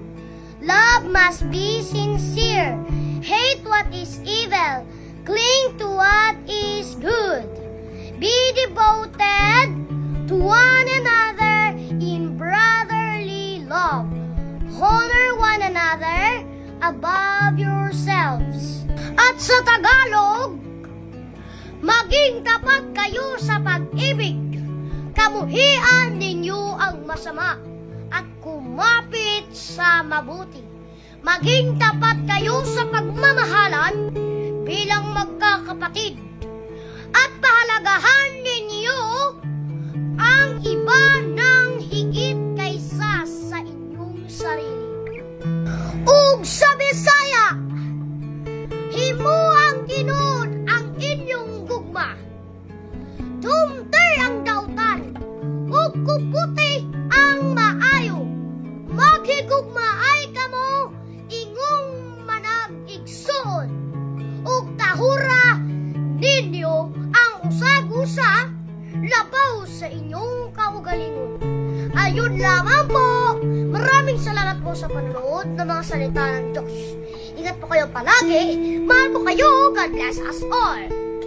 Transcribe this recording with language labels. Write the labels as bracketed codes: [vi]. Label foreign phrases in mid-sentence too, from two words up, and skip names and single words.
[en] Love must be sincere. Hate what is evil. Cling to what is good. Be devoted to one another in brotherly love. Honor one another above yourselves. [tl] At sa Tagalog, maging tapat kayo sa pag-ibig. Kamuhian ninyo ang masama at kumapit sa mabuti. Maging tapat kayo sa pagmamahalan bilang magkakapatid. At pahalagahan ninyo ang iba ng higit kaysa sa inyong sarili. [ceb] Ug sa Bisaya, himuang tinud ang inyong gugma. Dumter ang dautan, ug kuputi ang maayo. Maghigugmaay kamo, ingong manag-igsoon. Ug tahura ninyo ang usag-usa, labaw sa inyong kaugalingon. [tl] Ayun lamang po. Maraming salamat po sa panonood ng mga salita ng Diyos. Ingat po kayo palagi. Mahal po kayo. [en] God bless us all.